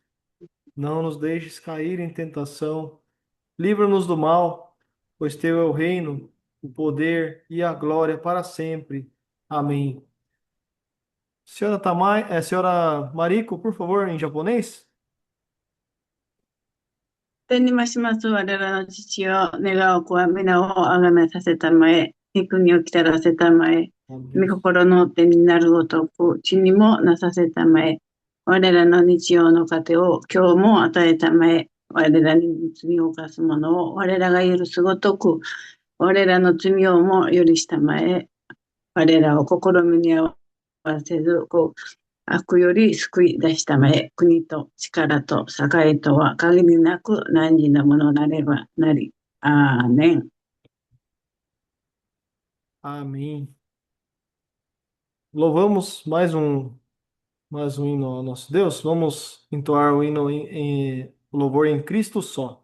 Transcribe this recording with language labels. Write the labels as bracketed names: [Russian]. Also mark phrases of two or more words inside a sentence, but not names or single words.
[Portuguese] Não nos deixes cair em tentação. Livra-nos do mal, pois teu é o reino, o poder e a glória para sempre. Amém. Senhora Mariko, por favor, em japonês? [Japanese] 天にまします我らの父よ、願わくは皆をあがめさせたまえ、御国をきたらせたまえ、御心の手になるごとく、地にもなさせたまえ、我らの日曜の糧を今日も与えたまえ、我らに罪を犯す者を我らが許すごとく、我らの罪をも許したまえ、我らを試みに合わせず、悪より救い出したまえ、国と力と栄とは限りなく何時のものなればなり。アーメン。 [Portuguese] Amém. Louvamos mais um hino ao nosso Deus. Vamos entoar o hino o louvor em Cristo só.